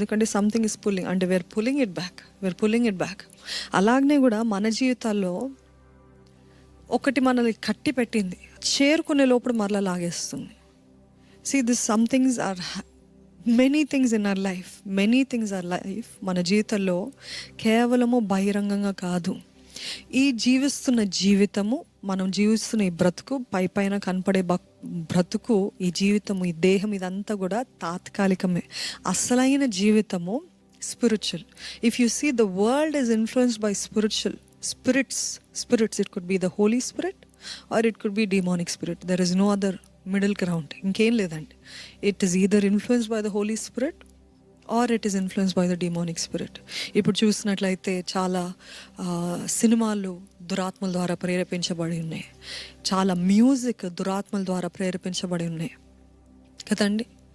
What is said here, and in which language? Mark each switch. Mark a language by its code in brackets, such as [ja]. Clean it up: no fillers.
[en] ఎందుకంటే something is pulling, అంటే where pulling it back. [te] అలాగనే కూడా మన జీవితాల్లో ఒకటి మనల్ని కట్టి పెట్టింది, చేరుకునే లోపల మరలా లాగేస్తుంది. [en] See, this some things are many things in our life. [te] మన జీవితంలో కేవలము బహిరంగంగా కాదు. ఈ జీవిస్తున్న జీవితము, మనం జీవిస్తున్న ఈ బ్రతుకు, పైన కనపడే బ్రతుకు, ఈ జీవితము, ఈ దేహం, ఇదంతా కూడా తాత్కాలికమే. అసలైన జీవితము [en] Spiritual. If you see the world is influenced by spirits. It could be the Holy Spirit or it could be demonic spirit. There is no other middle ground. [te] ఇంకేం లేదండి. [en] It is either influenced by the Holy Spirit or it is influenced by the demonic spirit. [te] ఇప్పుడు చూసినట్లయితే చాలా సినిమాలు దురాత్మల ద్వారా ప్రేరేపించబడి ఉన్నాయి, చాలా మ్యూజిక్ దురాత్మల ద్వారా ప్రేరేపించబడి ఉన్నాయి కదండి.